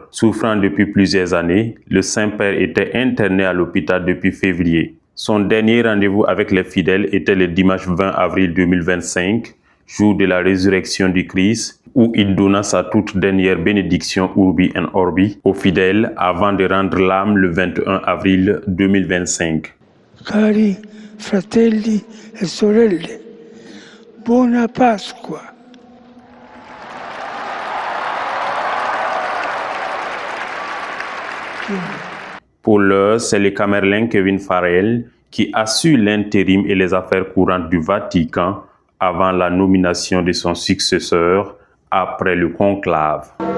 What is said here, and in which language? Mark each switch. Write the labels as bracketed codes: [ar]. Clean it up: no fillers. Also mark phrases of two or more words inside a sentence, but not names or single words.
[fr] Souffrant depuis plusieurs années, le Saint-Père était interné à l'hôpital depuis février. Son dernier rendez-vous avec les fidèles était le dimanche 20 avril 2025, jour de la résurrection du Christ, où il donna sa toute dernière bénédiction [la] Urbi et Orbi [fr] aux fidèles avant de rendre l'âme le 21 avril 2025. [it] Cari fratelli e sorelle, buona Pasqua. [fr] Pour l'heure, c'est le Camerounais Kevin Farrell qui assure l'intérim et les affaires courantes du Vatican avant la nomination de son successeur après le conclave.